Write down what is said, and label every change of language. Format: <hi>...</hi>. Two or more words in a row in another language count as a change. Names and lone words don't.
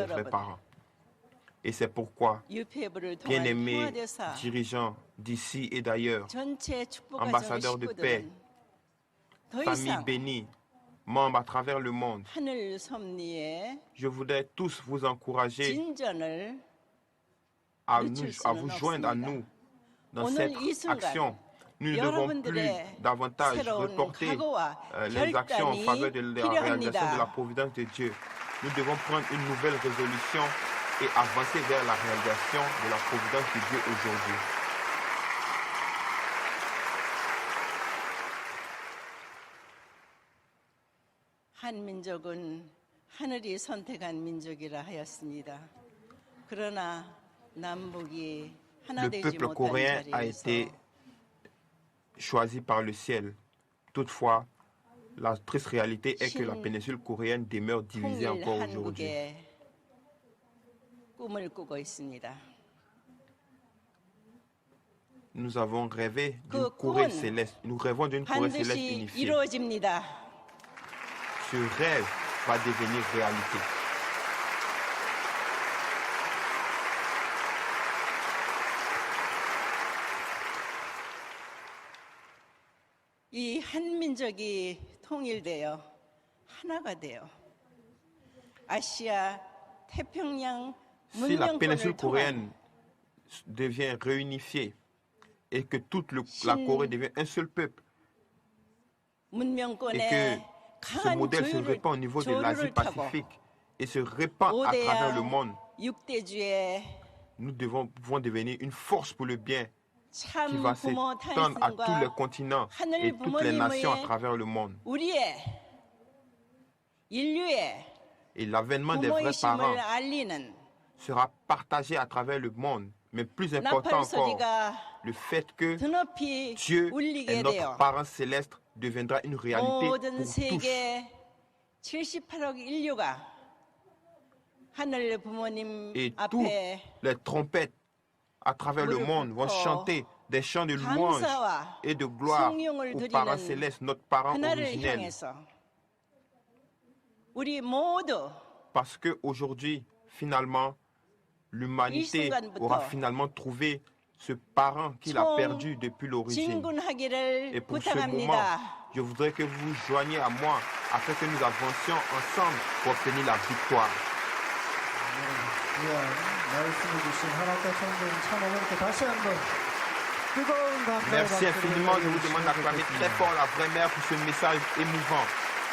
<ko>학교의</ko> <fr>connaissance des vrais</fr> <ko>지도자</ko> <fr>parents? Et c'est pourquoi,</fr> <ko>UPF를 통한</ko> <fr>bien-aimés</fr> <ko>평화대사,</ko> <fr>dirigeants d'ici et d'ailleurs,</fr> <ko>전체 축복가정</ko> <fr>ambassadeurs de paix,</fr> <ko>식구들은 더</ko> <fr>familles</fr> <ko>이상</ko> <fr>bénies, membres à travers le monde,</fr> <ko>하늘 섭리의</ko> <fr>je voudrais tous vous encourager</fr> <ko>진전을</ko> <fr>à</fr> <ko>놓칠</ko> <fr>vous</fr> <ko>수는</ko> <fr>joindre à</fr> <ko>없습니다.</ko> <fr>nous dans</fr> <ko>오늘</ko> <fr>cette</fr> <ko>이 순간</ko> <fr>action. Nous ne devons plus</fr> <ko>여러분들의</ko> <fr>davantage</fr> <ko>새로운</ko> <fr>reporter</fr> <ko>각오와</ko> <fr>les actions en</fr> <ko>결단이</ko> <fr>faveur de la réalisation de la</fr> <ko>필요합니다.</ko> <fr>providence de Dieu. Nous devons prendre une nouvelle résolution et avancer vers la réalisation de la providence de Dieu aujourd'hui.</fr> <ko>한민족은 하늘이 선택한 민족이라 하였습니다. 그러나 남북이 하나</ko> <fr>Le</fr> <ko>되지</ko> <fr>peuple</fr> <ko>못한</ko> <fr>coréen a</fr> <ko>자리에서</ko> <fr>été choisi par le ciel. Toutefois, la triste réalité est que la péninsule coréenne demeure divisée</fr> <ko>통일</ko> <fr>encore aujourd'hui.</fr> <ko>한국의 꿈을 꾸고 있습니다.</ko> <fr>Nous avons rêvé d'une</fr> <ko>그</ko> <fr>Corée</fr> <ko>꿈은</ko> <fr>céleste. Nous rêvons d'une Corée céleste</fr> <ko>반드시</ko> <fr>unifiée.</fr> <ko>이루어집니다.</ko> <fr>Ce rêve va devenir réalité.</fr> <ko>이 한민족이 통일되어 하나가 되어 아시아 태평양</ko> <fr>Si la péninsule</fr> <ko>문명권을 통한</ko> <fr>coréenne devient réunifiée et que toute la Corée devient un seul peuple et que</fr> <ko>문명권의</ko> <fr>ce</fr> <ko>강한</ko> <fr>modèle se répand au niveau de</fr> <ko>조류를 타고</ko> <fr>l'Asie-Pacifique et se répand à travers le monde,</fr> <ko>6대주의</ko> <fr>nous pouvons devenir une force pour le bien qui</fr> <ko>참</ko> <fr>va</fr> <ko>부모</ko> <fr>s'étendre à tous les</fr> <ko>탄생과</ko> <fr>continents</fr> <ko>하늘</ko> <fr>et toutes les nations à</fr> <ko>부모님의</ko> <fr>travers le monde.</fr> <ko>우리의 인류의</ko> <fr>Et l'avènement des vrais parents</fr> <ko>부모이심을 알리는</ko> <fr>sera partagé à travers le monde. Mais plus important</fr> <ko>나팔</ko> <fr>encore,</fr> <ko>소리가</ko> <fr>le fait que</fr> <ko>드높이</ko> <fr>Dieu</fr> <ko>울리게</ko> <fr>est notre</fr> <ko>되어</ko> <fr>parent céleste deviendra une réalité</fr> <ko>모든</ko> <fr>pour tous.</fr> <ko>세계 78억 인류가 하늘 부모님</ko> <fr>Et toutes</fr> <ko>앞에</ko> <fr>les trompettes à travers le monde vont chanter des chants de louange</fr> <ko>감사와</ko> <fr>et de gloire</fr> <ko>성령을</ko> <fr>au parent</fr> <ko>드리는</ko> <fr>céleste, notre parent</fr> <ko>그날을</ko> <fr>originel.</fr> <ko>향해서 우리 모두</ko> <fr>Parce qu'aujourd'hui, finalement, l'humanité</fr> <ko>이 순간부터</ko> <fr>aura finalement trouvé ce parent qu'il a</fr> <ko>총</ko> <fr>perdu depuis l'origine.</fr> <ko>진군하기를</ko> <fr>Et pour ce moment,</fr> <ko>부탁합니다.</ko> <fr>je voudrais que vous vous joigniez à moi afin que nous avancions ensemble pour obtenir la victoire.</fr> <ko>귀한 말씀해 주신 하나님과 성령 찬양을 다시 한번 뜨거운 감사의</ko> <fr>Merci</fr> <ko>박수를</ko> <fr>infiniment. Je vous demande</fr> <ko>보내주시면</ko> <fr>d'acclamer</fr> <ko>좋겠습니다.</ko> <fr>très fort la vraie mère pour ce message émouvant.</fr>